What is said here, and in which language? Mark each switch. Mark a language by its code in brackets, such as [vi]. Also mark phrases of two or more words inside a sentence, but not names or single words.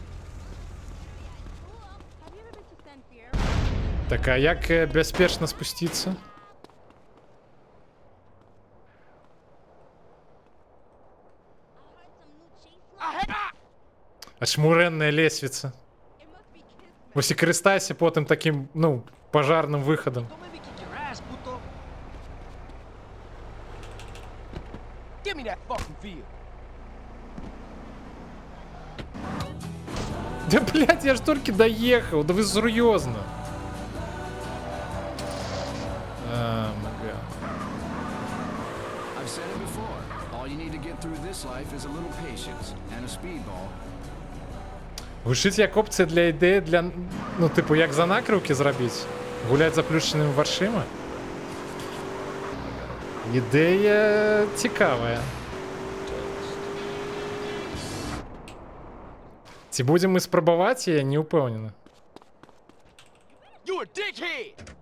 [be] Так, а як бяспечна спусціцца? Ачмурэнная лесвіца. Вось і карыстайся потым такім, ну, пажарным выхадам. [en] Give me that fucking feel. [ru] Да, блядь, [be] я ж толькі даехаў, да вы сур'ёзна. [en] I've said it before. All you need to get through this life is a little patience and a speedball. [be] Гучыць як опцыя для ідэі для, ну, типу, як за накрыўкі зрабіць? Гуляць заплюшчанымі вачыма? Ідэя цікавая. Ці будзем мы спрабаваць, я не ўпэўнены. [en] You a dickhead!